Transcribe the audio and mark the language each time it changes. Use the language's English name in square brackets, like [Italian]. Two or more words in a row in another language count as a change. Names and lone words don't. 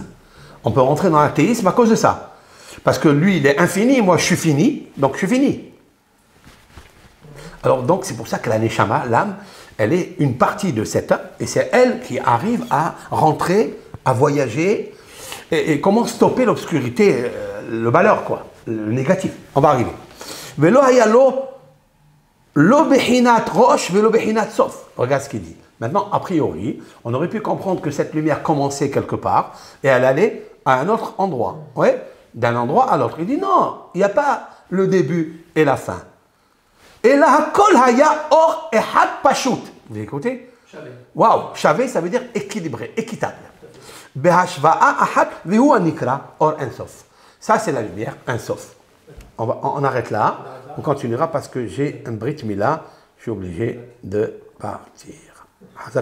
[French] On peut rentrer dans l'athéisme à cause de ça. Parce que lui il est infini, moi je suis fini, donc je suis fini. Alors donc c'est pour ça que la Neshama, l'âme, elle est une partie de cette âme, et c'est elle qui arrive à rentrer, à voyager, et comment stopper l'obscurité, le malheur, quoi, le négatif. On va arriver. [Hebrew] ולא היה לו לא בחינת ראש ולא בחינת סוף. [French] Regarde ce qu'il dit. Maintenant, a priori, on aurait pu comprendre que cette lumière commençait quelque part et elle allait à un autre endroit. Ouais, d'un endroit à l'autre. Il dit non, il n'y a pas le début et la fin. Et là, [Hebrew] כל היה אור אחד פשוט. [French] Vous écoutez? Waouh, shavé, ça veut dire équilibré, équitable. Or Ensof. Ça, c'est la lumière, Ensof. On arrête là. On continuera parce que j'ai un [Hebrew] ברית מילה. [French] Je suis obligé de partir.